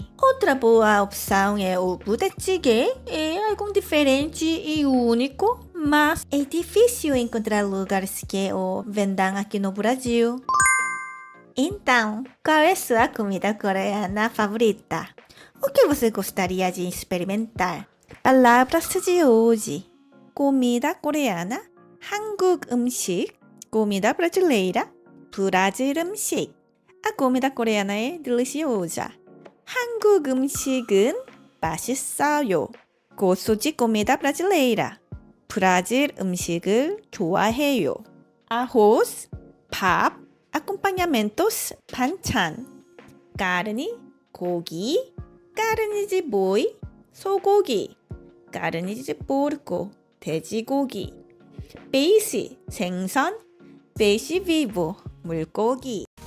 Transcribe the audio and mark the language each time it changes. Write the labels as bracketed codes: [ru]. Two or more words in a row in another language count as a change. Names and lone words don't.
[pt] Outra boa opção é o budae-jjigae, é algo diferente e único, mas é difícil encontrar lugares que o vendam aqui no Brasil. Então, qual é sua comida coreana favorita? O que você gostaria de experimentar? Palavras de hoje. Comida coreana, [ko] 한국 음식, [pt] comida brasileira, [ko] 브라질 음식. [pt] A comida coreana é deliciosa. [ko] 한국 음식은 맛있어요. [pt] 고수지 comida brasileira. [ko] 브라질 음식을 좋아해요. [pt] Arroz, 밥, acompanhamentos, 반찬. carne, 고기, carne de boi, 소고기, carne de porco, 돼지고기. peixe, 생선, peixe vivo, 물고기.